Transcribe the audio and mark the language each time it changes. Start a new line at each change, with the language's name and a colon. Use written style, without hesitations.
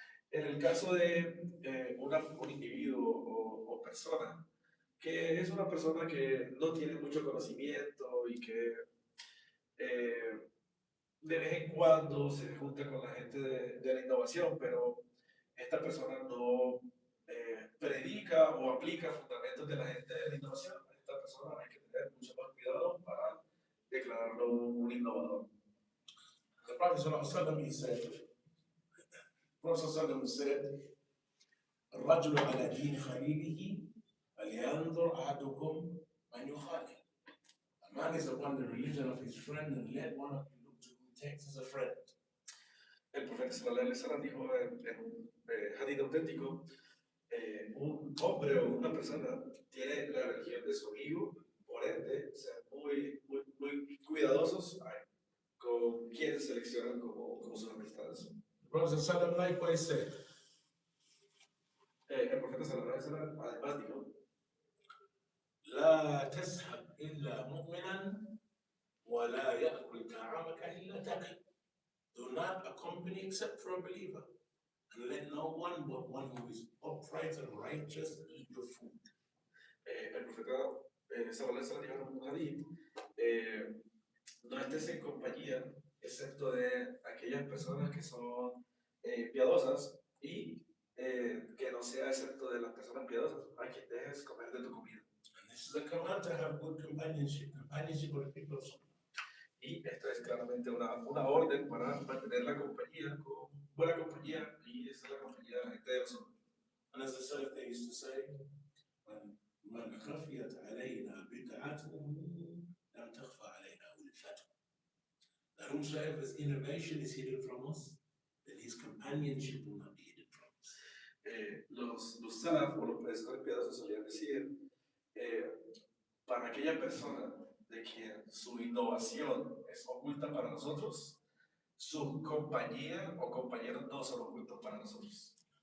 Spanish: En el caso de un individuo o persona que es una persona que no tiene mucho conocimiento y que de vez en cuando se junta con la gente de la innovación, pero esta persona no predica o aplica fundamentos de la gente de la innovación. Esta persona hay que tener mucho más cuidado para declararlo un innovador.
English: The Prophet ﷺ, he said, Prophet ﷺ said,
Arabic: الرجل على دين خليله فلينظر أحدكم من يخالف.
English: A man is upon the religion of his friend, and let one of you look to whom he takes as a friend.
Spanish: El profeta sallallahu alaihi wasallam dijo en un hadith auténtico, un hombre o una persona tiene la religión de su amigo, por ende, sean muy cuidadosos con quién seleccionan como sus amistades.
English: The Prophet ﷺ likewise said,
Spanish: El profeta sallallahu alaihi wasallam además dijo,
Arabic: لا تسحب إلا مؤمنا ولا يأكل طعامك إلا تقي.
English: Do not accompany except for a believer, and let no one but one who is upright and righteous eat your food.
Spanish: el profeta sallallahu alaihi wasallam dijo en un hadith, no estés en compañía excepto de aquellas personas que son piadosas y que no sea excepto de las personas piadosas a quien dejes comer de tu comida.
English: And this is a command to have good companionship with the people of Sunnah.
Spanish: Y esto es claramente una orden para mantener la compañía con buena compañía, y esa es la compañía de la gente de la Sunna.
English: And as the Salaf, they used to say,
Arabic: من خفيت علينا بدعته لم تخفى علينا ولفته.
English: That whomsoever's innovation is hidden from us, then his companionship will not be hidden from us.
Spanish: Los salaf o los predecesores piadosos solían decir, para aquella persona de quien su innovación es oculta para nosotros, su compañía o compañeros no son ocultos para nosotros.